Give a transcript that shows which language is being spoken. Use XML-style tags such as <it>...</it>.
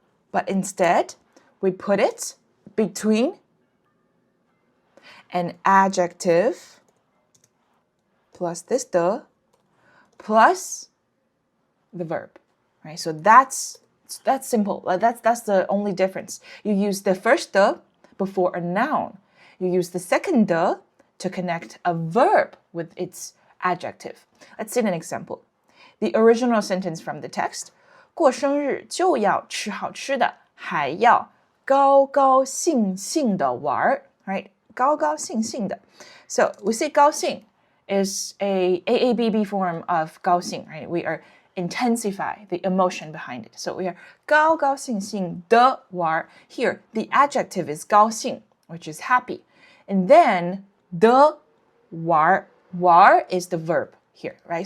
<en>But instead, we put it between an adjective plus this 的 plus the verb, right? So that's simple. That's the only difference. You use the first 的 before a noun. You use the second 的 to connect a verb with its adjective. Let's see an example. The original sentence from the text,</en> <zh>过生日就要吃好吃的，还要高高兴兴的玩， right? 高高兴兴的.</zh> <en>So we say 高兴 is a AABB form of 高兴, right? We are intensify the emotion behind it. So we are 高高兴兴的玩. Here, the adjective is 高兴, which is happy. And then 的玩 is the verb here, right?</en>